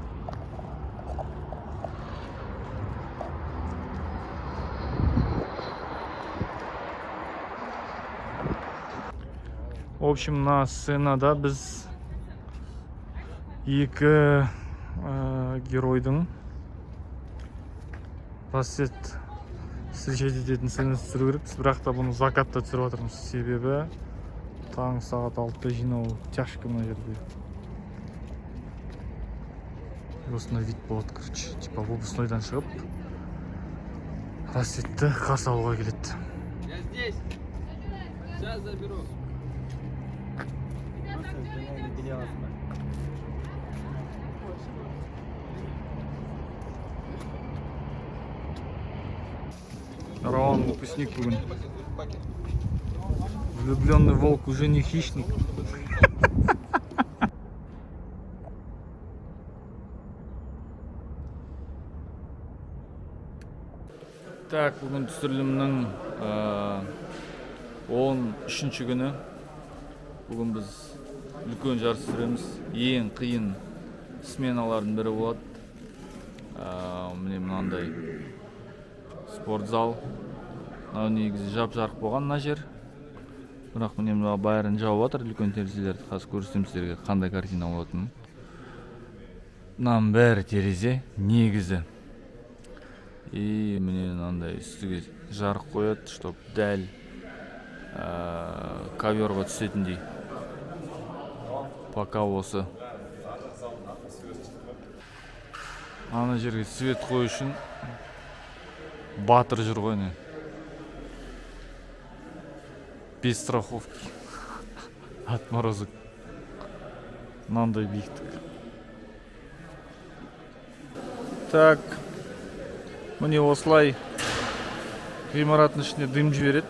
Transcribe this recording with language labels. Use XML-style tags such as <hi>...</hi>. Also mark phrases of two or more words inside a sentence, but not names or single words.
<ru>В общем,</ru> <kk>мына сценада біз екі геройдың</kk> <ru>рассвет встречать</ru> <kk>ететін сценасын түсіру керекпіз, бірақ та бұны закатта түсіріп жатырмыз. Себебі таң сағат 6-та жинау тяжко мына жерде. Осындай вид болады, короче. Типа выпускнойдан шығып рассветті қарсы алуға келеді.</kk> <ru>Я здесь. Сейчас заберу.</ru> <kk>Рауан выпускник бүгін.</kk> <ru>Влюбленный волк уже не хищник.</ru> <kk>Так, бүгін түсірілімнің 13-ші күні. Бүгін біз үлкен жарыс түсіреміз. Ең қиын сменалардың бірі болады. Міне мынандай спортзал. Негізі жап-жарық болған мына жер.</kk> <ky>Бирок мен эми баарын жаап атыр үлкөн терезелерди. Азыр көрсөтөм силерге кандай картина болот атын. Мынанын баары терезе негизи. И менен андай үстүгө жарык коет, чтоб дәл коверга түсетиндей. Пока осы. Ана жерге свет кою үчүн батыр жүр ғой не.</ky> <ru>Без страховки.</ru> <kk>Отморозок. Мынандай биіктік. Так. Міне осылай ғимараттың ішіне дым жібереді.</kk>